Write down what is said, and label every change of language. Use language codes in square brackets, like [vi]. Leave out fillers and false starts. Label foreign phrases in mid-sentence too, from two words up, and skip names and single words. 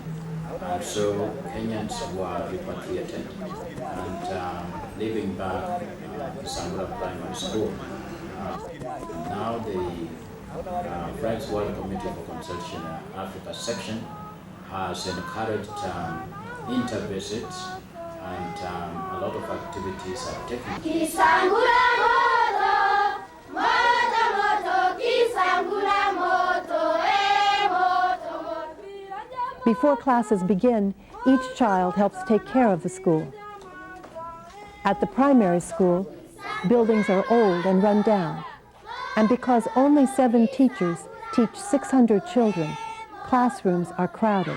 [en] And so Kenyans were repatriated and living back Kisangura Primary School. Now the Friends World Committee for Consultation Africa section has encouraged inter-visits, and a lot of activities are taken. [sw] Kisangura moto, moto moto, Kisangura moto, moto moto. [en] Before classes begin, each child helps take care of the school. At the primary school, buildings are old and run down. And because only 7 teachers teach 600 children, classrooms are crowded.